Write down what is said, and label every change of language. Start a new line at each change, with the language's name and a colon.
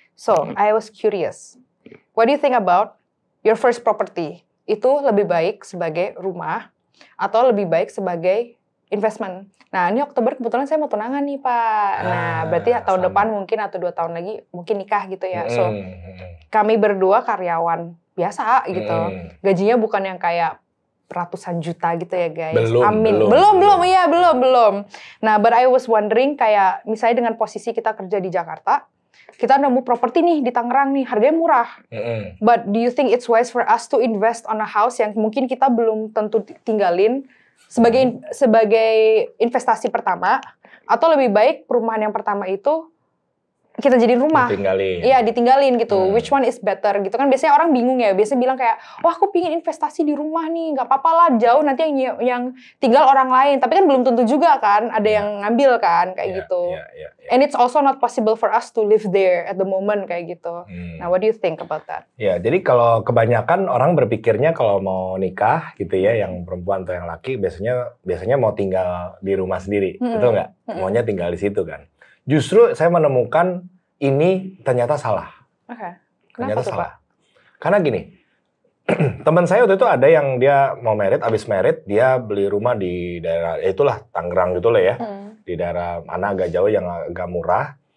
English: So I was curious, what do you think about your first property?
Indonesian: Itu lebih baik sebagai rumah atau lebih baik sebagai investment. Nah, ini Oktober kebetulan saya mau tunangan nih, Pak. Nah, berarti tahun depan mungkin atau 2 tahun lagi mungkin nikah gitu ya. So, kami berdua karyawan biasa gitu. Gajinya bukan yang kayak ratusan juta gitu ya, guys. Amin. Belum. Nah,
English: but I was wondering
Indonesian: kayak misalnya dengan posisi kita kerja di Jakarta, kita nemu properti nih di Tangerang nih, harganya murah.
English: But do you think it's wise for us to invest on a house
Indonesian: yang mungkin kita belum tentu tinggalin sebagai investasi pertama, atau lebih baik perumahan yang pertama itu kita jadiin rumah. Ditinggalin. Iya, ditinggalin gitu.
English: Which one is better
Indonesian: gitu kan. Biasanya orang bingung ya. Biasanya bilang kayak, wah aku pingin investasi di rumah nih. Gak apa-apa lah, jauh nanti yang tinggal orang lain. Tapi kan belum tentu juga kan. Ada yang ngambil kan, kayak gitu.
English: And it's also not possible for us to live there at the moment,
Indonesian: kayak gitu.
English: Nah, what do you think about that?
Indonesian: Ya, jadi kalau kebanyakan orang berpikirnya kalau mau nikah gitu ya, yang perempuan atau yang laki, biasanya mau tinggal di rumah sendiri. Betul nggak? Maunya tinggal di situ kan. Justru saya menemukan ini ternyata salah. Oke. Ternyata salah. Karena gini, teman saya waktu itu ada yang dia mau merit, abis merit dia beli rumah di daerah, itulah Tangerang gitu lah ya, di daerah mana agak jauh yang agak murah.